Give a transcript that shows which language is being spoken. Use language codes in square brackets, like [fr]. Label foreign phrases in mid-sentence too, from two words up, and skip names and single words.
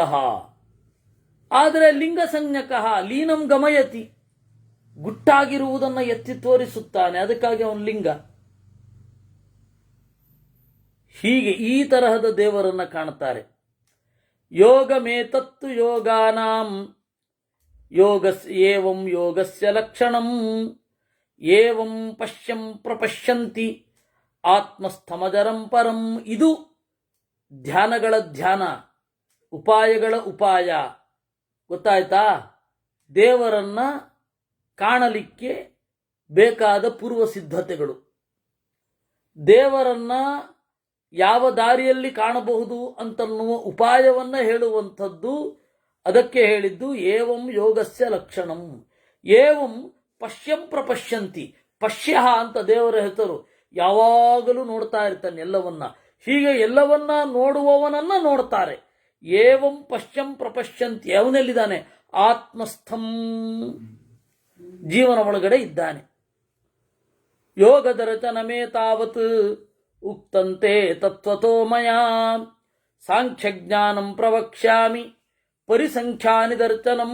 [kn] ಆದರೆ ಲಿಂಗ ಸಂಜ್ಞಕ [sa] ಲೀನಂ ಗಮಯತಿ, [kn] ಗುಟ್ಟಾಗಿರುವುದನ್ನು ಎತ್ತಿ ತೋರಿಸುತ್ತಾನೆ, ಅದಕ್ಕಾಗಿ ಅವನು ಲಿಂಗ. ಹೀಗೆ ಈ ತರಹದ ದೇವರನ್ನ ಕಾಣುತ್ತಾರೆ. [sa] ಯೋಗಮೇತತ್ತು ಯೋಗಾನಾಂ ಏವಂ ಯೋಗಸ್ಯ ಲಕ್ಷಣಂ ಏವಂ ಪಶ್ಯಂ ಪ್ರಪಶ್ಯಂತಿ ಆತ್ಮಸ್ಥಮಜರಂ ಪರಂ. [kn] ಇದು ಧ್ಯಾನಗಳ ಧ್ಯಾನ, ಉಪಾಯಗಳ ಉಪಾಯ. ಗೊತ್ತಾಯ್ತಾ? ದೇವರನ್ನ ಕಾಣಲಿಕ್ಕೆ ಬೇಕಾದ ಪೂರ್ವ ಸಿದ್ಧತೆಗಳು, ದೇವರನ್ನ ಯಾವ ದಾರಿಯಲ್ಲಿ ಕಾಣಬಹುದು ಅಂತನ್ನುವ ಉಪಾಯವನ್ನ ಹೇಳುವಂಥದ್ದು. ಅದಕ್ಕೆ ಹೇಳಿದ್ದು [sa] ಏವಂ ಯೋಗಸ್ಯ ಲಕ್ಷಣಂ ಏವಂ ಪಶ್ಯಂ ಪ್ರಪಶ್ಯಂತಿ. [kn] ಪಶ್ಯ ಅಂತ ದೇವರ ಹೆಸರು, ಯಾವಾಗಲೂ ನೋಡ್ತಾ ಇರ್ತಾನೆ ಎಲ್ಲವನ್ನ. ಹೀಗೆ ಎಲ್ಲವನ್ನ ನೋಡುವವನನ್ನ ನೋಡ್ತಾರೆ. [sa] ಏವಂ ಪಶ್ಯಂ ಪ್ರಪಶ್ಯಂತಿ, [kn] ಅವನೆಲ್ಲಿದ್ದಾನೆ? ಆತ್ಮಸ್ಥಂ, ಜೀವನ ಒಳಗಡೆ ಇದ್ದಾನೆ. [sa] ಯೋಗದ ರಚನಮೇ ತಾವತ್ ಉಕ್ತಂತೆ ತತ್ವತೋ ಮಯಾ ಸಾಂಖ್ಯಜ್ಞಾನಂ ಪ್ರವಕ್ಷ್ಯಾಮಿ ಪರಿಸಂಖ್ಯಾನಿ ದರ್ಶನಂ.